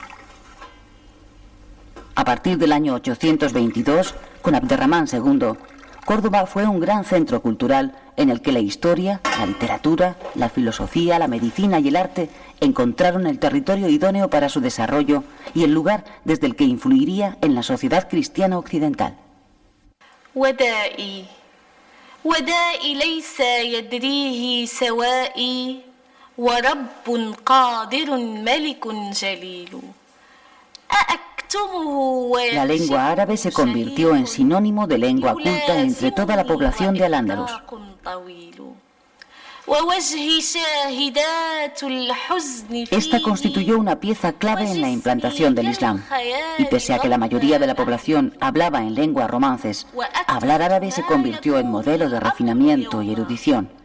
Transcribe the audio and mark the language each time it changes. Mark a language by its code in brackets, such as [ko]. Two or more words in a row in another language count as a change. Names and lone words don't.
[es] A partir del año 822, con Abderramán II, Córdoba fue un gran centro cultural en el que la historia, la literatura, la filosofía, la medicina y el arte encontraron el territorio idóneo para su desarrollo y el lugar desde el que influiría en la sociedad cristiana occidental. [ar] ودائي ليس يدريه سوائي ورب قادر ملك جليل أأكتمه. [es] La lengua árabe se convirtió en sinónimo de lengua culta entre toda la población de Al-Ándalus. Esta constituyó una pieza clave en la implantación del Islam, y pese a que la mayoría de la población hablaba en lenguas romances, hablar árabe se convirtió en modelo de refinamiento y erudición.